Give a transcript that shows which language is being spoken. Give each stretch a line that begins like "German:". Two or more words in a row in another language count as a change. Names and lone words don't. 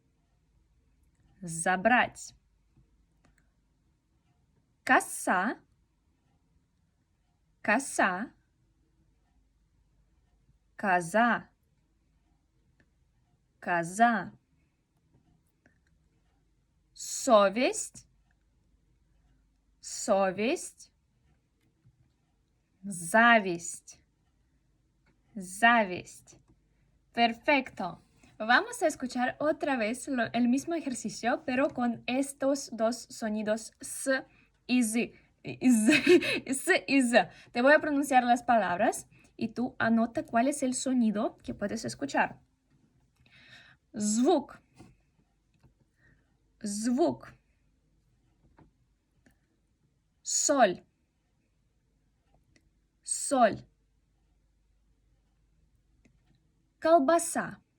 Russian: забрать, коса, коса, коза, коза, совесть, совесть, зависть, зависть.
Spanish: Perfecto. Vamos a escuchar otra vez el mismo ejercicio, pero con estos dos sonidos S y Z. S y Z. Te voy a pronunciar las palabras y tú anota cuál es el sonido que puedes escuchar.
Russian: Звук. Звук. Соль. Соль. Колбаса.